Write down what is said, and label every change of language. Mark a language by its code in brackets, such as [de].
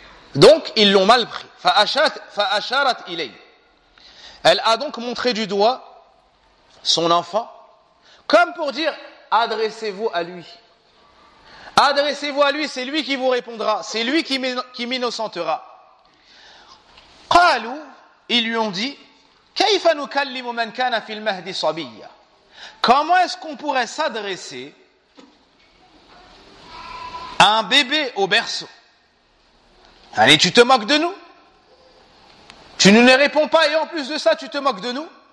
[ar] Fa'asharat ilay. [fr] Elle a donc montré du doigt son enfant, comme pour dire, adressez-vous à lui. Adressez-vous à lui, c'est lui qui vous répondra, c'est lui qui m'innocentera. [ar] Qalu, [fr] ils lui ont dit, [ar] كيف نكلم من كان في المهد صبيا. [fr] Comment est-ce qu'on pourrait s'adresser à un bébé au berceau? Allez, tu te moques de nous? Tu ne nous réponds pas et en plus de ça, tu te moques de nous?